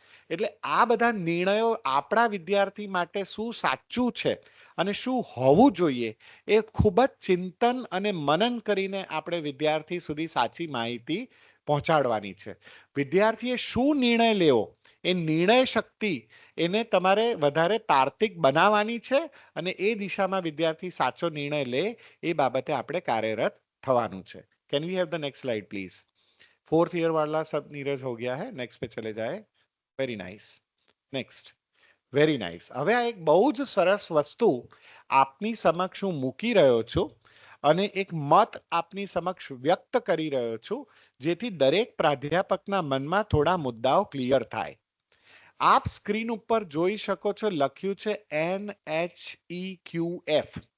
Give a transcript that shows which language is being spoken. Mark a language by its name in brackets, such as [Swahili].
[Gujarati] એટલે આ બધા નિર્ણયો આપણા વિદ્યાર્થી માટે શું સાચું છે અને શું હોવું જોઈએ એ ખૂબ જ ચિંતન અને મનન કરીને આપણે વિદ્યાર્થી સુધી સાચી માહિતી પહોંચાડવાની છે. વિદ્યાર્થીએ શું નિર્ણય લેવો એ નિર્ણય શક્તિ એને તમારે વધારે તાર્કિક બનાવવાની છે અને એ દિશામાં વિદ્યાર્થી સાચો નિર્ણય લે એ બાબતે આપણે કાર્યરત થવાનું છે. [English] Can we have the next slide please. [Hindi] 4th year वाला सब नीरज हो गया है. नेक्स्ट पे चले जाए. [English] Very nice. Next. Very nice. [Gujarati] હવે આ એક બહુ જ સરસ વસ્તુ આપની સમક્ષ હું મૂકી રહ્યો છું અને એક મત આપની સમક્ષ વ્યક્ત કરી રહ્યો છું જેથી દરેક પ્રાધ્યાપકના મનમાં થોડા મુદ્દાઓ ક્લિયર થાય. આપ સ્ક્રીન ઉપર જોઈ શકો છો લખ્યું છે NHEQF.